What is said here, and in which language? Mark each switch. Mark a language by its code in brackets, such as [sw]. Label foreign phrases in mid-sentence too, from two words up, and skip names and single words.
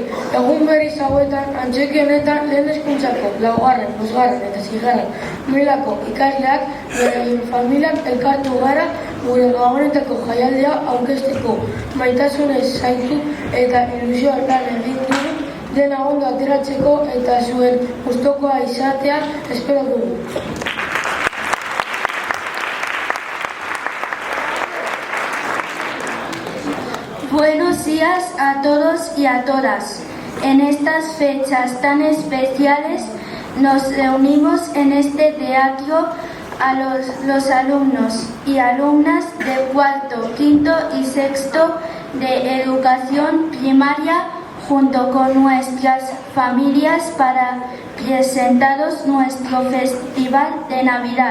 [eu] Egun berriz hauetan, antzeki honetan lehen hezkuntzako, laugarren, bosgarren eta zigarren mailako ikasleak bere familiak elkartu gara gure gabonetako jaialdia aurkezteko. Maitasunez zaitu eta ilusioa lan egin dugu dena ondo ateratzeko eta zuen gustukoa izatea espero dugu. [es] Buenos días a todos y a todas. En estas fechas tan especiales nos reunimos en este teatro a los alumnos y alumnas de cuarto, quinto y sexto de educación primaria junto con nuestras familias para presentaros nuestro festival de Navidad.